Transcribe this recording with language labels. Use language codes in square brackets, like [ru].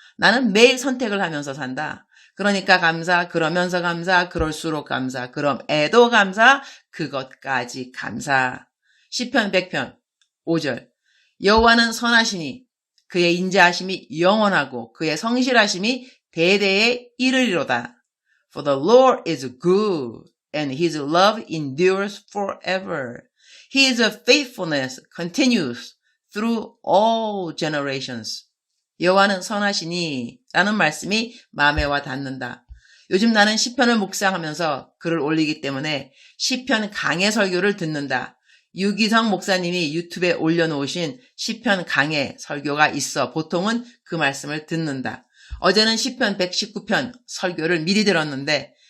[ko] 나는 매일 선택을 하면서 산다. 그러니까 감사, 그러면서 감사, 그럴수록 감사, 그럼에도 감사, 그것까지 감사. 시편 100편 5절. 여호와는 선하시니 그의 인자하심이 영원하고 그의 성실하심이 대대에 이르리로다. [en] For the Lord is good and his love endures forever. His faithfulness continues through all generations. [ko] 여호와는 선하시니 라는 말씀이 마음에 와 닿는다. 요즘 나는 시편을 묵상하면서 글을 올리기 때문에 시편 강해 설교를 듣는다. 유기성 목사님이 유튜브에 올려놓으신 시편 강해 설교가 있어 보통은 그 말씀을 듣는다. 어제는 시편 119편 설교를 미리 들었는데